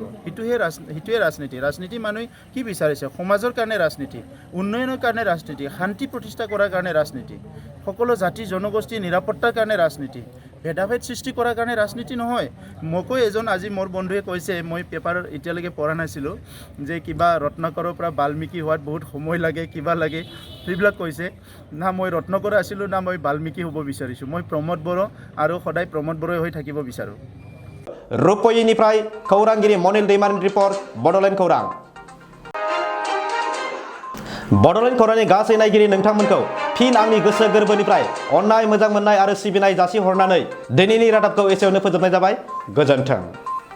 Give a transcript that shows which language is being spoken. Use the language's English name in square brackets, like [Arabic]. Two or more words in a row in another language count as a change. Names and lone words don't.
[Assamese] সেইটোৱে ৰাজনীতি মানুহে কি বিচাৰিছে সমাজৰ কাৰণে ৰাজনীতি উন্নয়নৰ কাৰণে ৰাজনীতি শান্তি প্ৰতিষ্ঠা কৰাৰ কাৰণে ৰাজনীতি সকলো জাতি জনগোষ্ঠীৰ নিৰাপত্তাৰ কাৰণে ৰাজনীতি ভেদাভেদ সৃষ্টি কৰাৰ কাৰণে ৰাজনীতি নহয় মোকো এজন আজি মোৰ বন্ধুৱে কৈছে মই পেপাৰ এতিয়ালৈকে পঢ়া নাছিলোঁ যে কিবা ৰত্নাকৰৰ পৰা বাল্মীকি হোৱাত বহুত সময় লাগে কিবা লাগে সেইবিলাক কৈছে না মই ৰত্নাকৰ আছিলোঁ না মই বাল্মীকি হ'ব বিচাৰিছোঁ মই প্ৰমোদ বড়ো আৰু সদায় প্ৰমোদ বড়োই হৈ থাকিব বিচাৰোঁ [Bodo] रुपयनिफ्राय खौरांगिरि मनिल दैमारिनि रिपर्ट बड'लेण्ड खौरां बड'लेण्ड खौरांनि गासै नायगिरि नोंथांमोनखौ फिन आंनि गोसो गोरबोनिफ्राय अननाय मोजां मोननाय आरो सिबिनाय जासिहरनानै दिनैनि रादाबखौ एसेयावनो फोजोबनाय जाबाय गोजोन्थों।